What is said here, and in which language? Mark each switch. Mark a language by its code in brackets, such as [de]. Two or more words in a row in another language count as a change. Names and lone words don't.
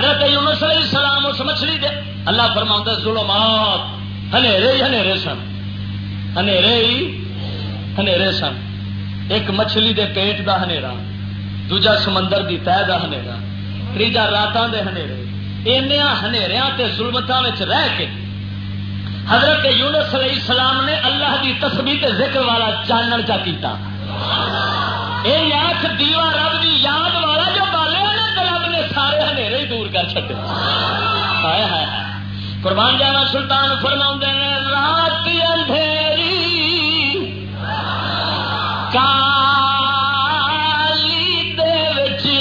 [pa] حضرت یونس علیہ السلام اس مچھلی دے اللہ فرماؤں ظلمات ہنیرے ہی ہنیرے سن، ہنیرے ہی ہنیرے سن. ایک مچھلی دے پیٹ دا ہنیرا، دوجا سمندر دی تہ دا ہنیرا، تیجا راتاں دے ہنیرے. انہاں ہنیریاں تے ظلمتاں وچ رہ کے حضرت یونس علیہ السلام نے اللہ دی تسبیح تے ذکر والا چانن چا کیتا. اے یاک دیوا رب دی یاد والا جو بالیا نا تے رب نے سارے ہنیرے ہی دور کر چھڈے. ہائے ہائے ہائے قربان جاوا سلطان فرماؤندے نے رات اندھیری کالی دے وچ